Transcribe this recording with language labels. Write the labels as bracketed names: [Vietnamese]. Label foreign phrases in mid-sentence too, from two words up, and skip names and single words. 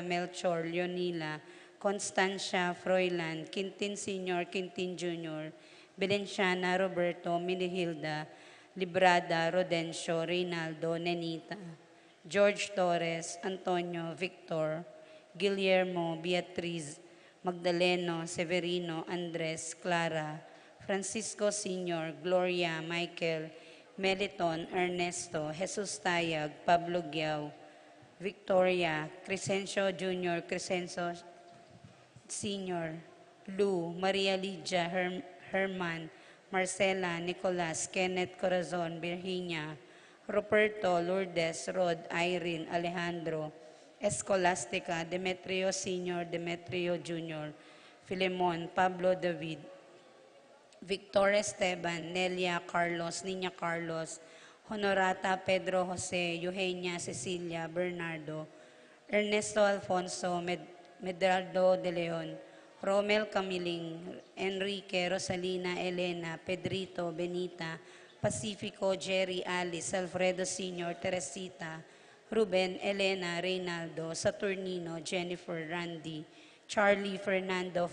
[English] Melchor, Leonila, Constancia, Froilan, Quintin Sr., Quintin Jr., Belenciana, Roberto, Minihilda, Librada, Rodencio, Reynaldo, Nenita, George Torres, Antonio, Victor, Guillermo, Beatriz, Magdaleno, Severino, Andres, Clara, Francisco Sr., Gloria, Michael, Meliton, Ernesto, Jesus Tayag, Pablo Giao, Victoria, Crescencio Jr., Crescencio Sr., Lou, Maria Lydia, Herman, Marcela, Nicolas, Kenneth Corazon, Virginia, Ruperto, Lourdes, Rod, Irene, Alejandro, Escolastica, Demetrio Sr., Demetrio Jr., Filemon, Pablo David, Victor Esteban, Nelia Carlos, Nina Carlos, Honorata Pedro Jose, Eugenia Cecilia, Bernardo, Ernesto Alfonso, Medraldo de Leon, Romel Camiling, Enrique, Rosalina, Elena, Pedrito, Benita, Pacifico, Jerry, Alice, Alfredo Sr., Teresita, Ruben, Elena, Reynaldo, Saturnino, Jennifer, Randy, Charlie, Fernando,